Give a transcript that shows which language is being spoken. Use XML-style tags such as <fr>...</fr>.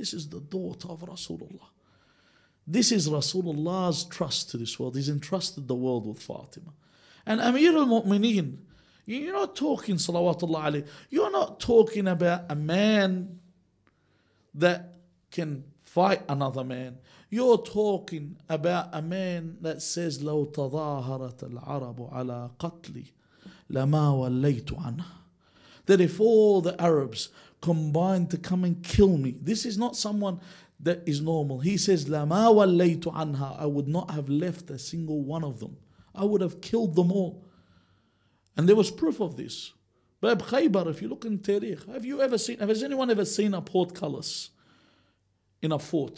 <en>This is the daughter of Rasulullah. This is Rasulullah's trust to this world. He's entrusted the world with Fatima. And Amir al-Mu'mineen, you're not talking, salawatullah alayhi, you're not talking about a man that can fight another man. You're talking about a man that says,</en> <ar>لو تظاهرت العرب على قتلي لما وليت عنها.</ar> <en>That if all the Arabs combined to come and kill me, this is not someone that is normal. He says,</en> <ar>لما وليت عنها,</ar> <en>I would not have left a single one of them. I would have killed them all. And there was proof of this. Bab Khaybar, if you look in Tariq, has anyone ever seen a portcullis in a fort?</en>